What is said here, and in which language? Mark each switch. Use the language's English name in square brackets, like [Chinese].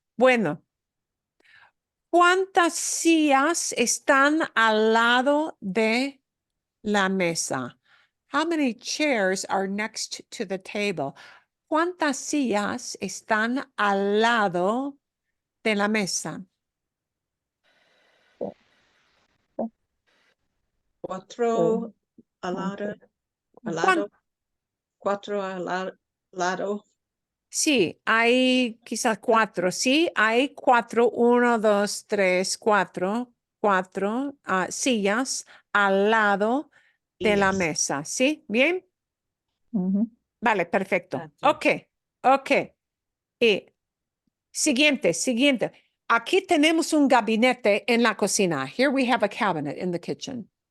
[Spanish] Bueno, ¿cuántas sillas están al lado de la mesa? [English] How many chairs are next to the table? [Spanish] ¿Cuántas sillas están al lado de la mesa? Cuatro al lado, ¿Cuán- cuatro al lado. Sí, hay quizás cuatro, sí, hay cuatro, uno, dos, tres, cuatro, sillas al lado de la [English] Yes. [Spanish] mesa, ¿sí? ¿Bien? Ujú. Vale, perfecto. [English] Gotcha. [Spanish] Ok. Y siguiente. Aquí tenemos un gabinete en la cocina. [English] Here we have a cabinet in the kitchen.